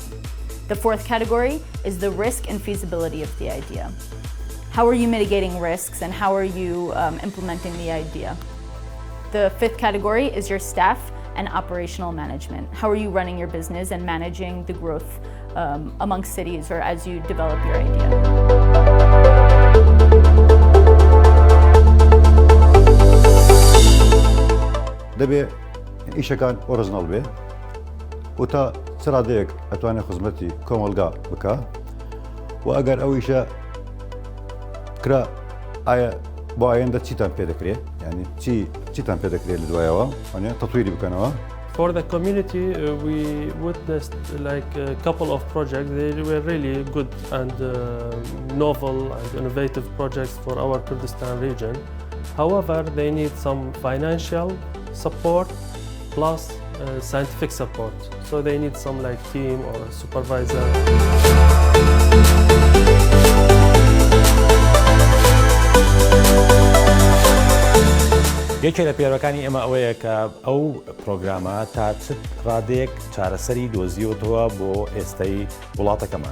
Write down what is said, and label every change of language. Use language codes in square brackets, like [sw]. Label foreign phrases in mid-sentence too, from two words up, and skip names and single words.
[en] The fourth category is the risk and feasibility of the idea. How are you mitigating risks and how are you implementing the idea? The fifth category is your staff and operational management. How are you running your business and managing the growth amongst cities or as you develop your idea? [ckb] دەبێ ئیشەکان ئۆرژناڵ بێ و تا سرادەیەک ئەتوانێت خزمەتی کۆمەلگا بکە و ئەگەر ئەو ئیشە کرا ئایا بۆ ئایندە چیتان پێ دەکرێت یعنی چیتان پێ دەکرێت لە دوایەوە تەطویری بکەنەوە. [en] For the community, we witnessed like a couple of projects. They were really good and novel and innovative projects for our Kurdistan region. However, they need some financial support plus scientific support. So they need some like team or supervisor. [ckb] یەکێک لە پێوەکانی ئێمە ئەوەیە کە ئەو پرۆگرامە تا چ ڕادەیەک چارەسەری دۆزیوتەوە بۆ ئێستای وڵاتەکەمان.